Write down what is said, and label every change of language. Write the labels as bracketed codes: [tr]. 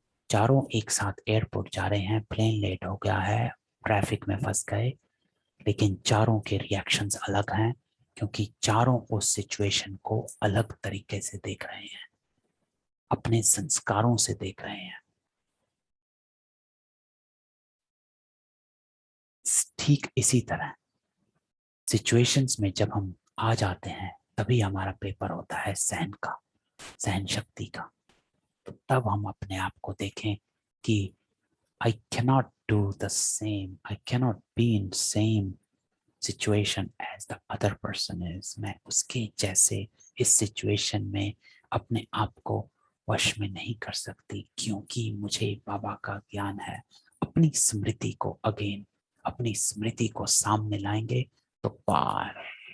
[hi] चारों एक साथ एयरपोर्ट जा रहे हैं, प्लेन लेट हो गया है, ट्रैफिक में फंस गए, लेकिन चारों के रिएक्शंस अलग हैं क्योंकि चारों उस सिचुएशन को अलग तरीके से देख रहे हैं, अपने संस्कारों से देख रहे हैं। ठीक इसी तरह सिचुएशंस में जब हम आ जाते हैं तभी हमारा पेपर होता है सहन का, सहन शक्ति का। तो तब हम अपने आप को देखें कि [en] I cannot do the same, I cannot be in same situation as the other person is. [hi] मैं उसके जैसे इस सिचुएशन में अपने आप को वश में नहीं कर सकती क्योंकि मुझे बाबा का ज्ञान है। अपनी स्मृति को अगेन, अपनी स्मृति को सामने लाएंगे तो पार।